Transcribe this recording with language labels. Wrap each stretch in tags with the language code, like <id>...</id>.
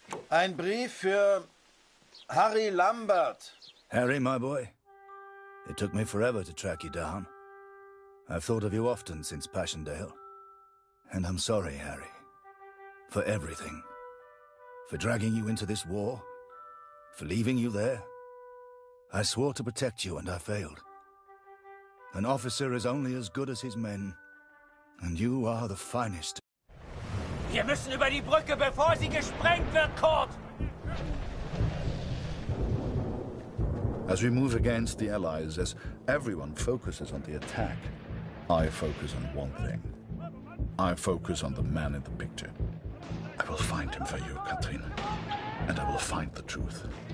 <de>Ein Brief für Harry Lambert.</de> <en>Harry, my boy. It took me forever to track you down. I've thought of you often since Passchendaele. And I'm sorry, Harry. For everything. For dragging you into this war. For leaving you there. I swore to protect you and I failed. An officer is only as good as his men. And you are the finest.</en> <de>Wir müssen über die Brücke, bevor sie gesprengt wird, Kurt!</de> <en>As we move against the Allies, as everyone focuses on the attack, I focus on one thing. I focus on the man in the picture. I will find him for you, Katrin. And I will find the truth.</en>